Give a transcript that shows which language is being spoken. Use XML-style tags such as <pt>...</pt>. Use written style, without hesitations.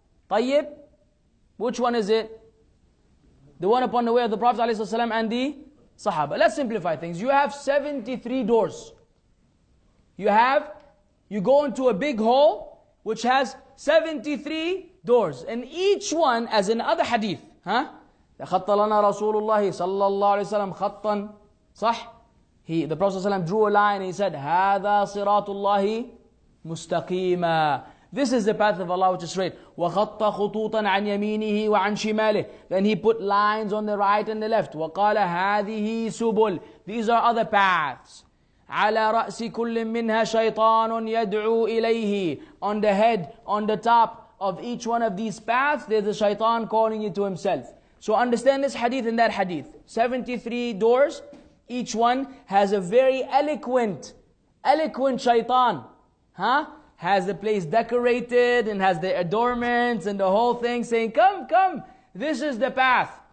<en>Tayyib, which one is it? The one upon the way of the Prophet ﷺ and the Sahaba. Let's simplify things. You have 73 doors. You go into a big hall which has 73 doors. And each one, as in other hadith,</en> <ar>خَطَّ لَنَا رَسُولُ اللَّهِ صَلَّى اللَّهُ عَلَيْهِ وسلم خَطًّا صح?</ar> <en>The Prophet ﷺ drew a line and he said,</en> <ar>هَذَا صِرَاطُ اللَّهِ مُسْتَقِيمًا.</ar> <en>This is the path of Allah which is straight.</en> <ar>وَخَطَّ خُطُوطًا عَنْ يَمِينِهِ وَعَنْ شِمَالِهِ.</ar> <en>Then he put lines on the right and the left.</en> <ar>وَقَالَ هَذِهِ سُبُلْ.</ar> <en>These are other paths.</en> <ar>على رأس كل منها شيطان يدعو إليه.</ar> <en>On the head, on the top of each one of these paths, there's a shaitan calling you to himself. So understand this hadith and that hadith. 73 doors, each one has a very eloquent shaitan. Has the place decorated and has the adornments and the whole thing saying, come, this is the path.</en>